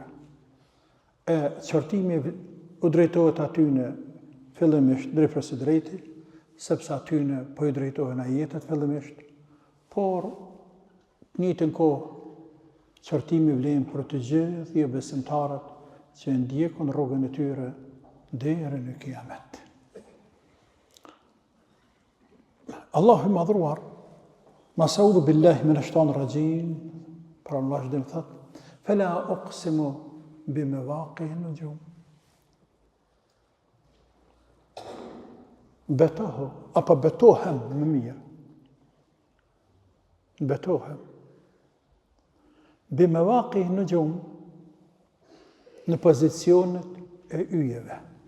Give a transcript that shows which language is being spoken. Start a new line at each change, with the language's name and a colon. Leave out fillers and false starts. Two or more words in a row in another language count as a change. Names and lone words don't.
Albanian: E qortimi u drejtohet atyne fillimisht drejtës së drejti, sepse atyne po i drejtohen ajetet fillimisht, por në njëjtën kohë qortimi vlen për të gjithë besimtarët që ndjekun rrugën e tyre deri në kiamet. Allahu i madhruar,
Arabic: أعوذ بالله من الشيطان الرجيم,
Albanian: pra në vazhdim thot,
Arabic: فلا أقسم بمواقع النجوم.
Albanian: Betohu, apo betohem më mirë. Betohem.
Arabic: بمواقع النجوم,
Albanian: në pozicionet e yjeve.